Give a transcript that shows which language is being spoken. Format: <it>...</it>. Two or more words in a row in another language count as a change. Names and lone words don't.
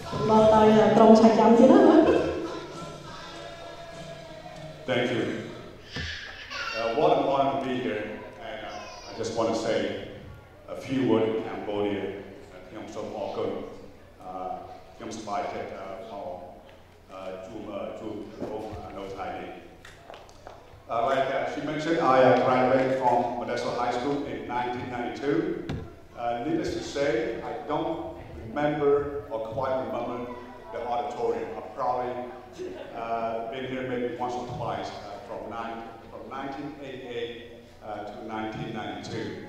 <en>Thank you. What an honor to be here, and I just want to say a few words in Cambodia.</en> <km>ខ្ញុំសូមអរគុណខ្ញុំសប្បាយចិត្តមកជួបនៅថ្ងៃនេះ</km> <en>Like she mentioned, I graduated from Modesto High School in 1992. Needless to say, I don't remember or quite remember the auditorium. I've probably been here maybe once or twice from 1988 to 1992.</en>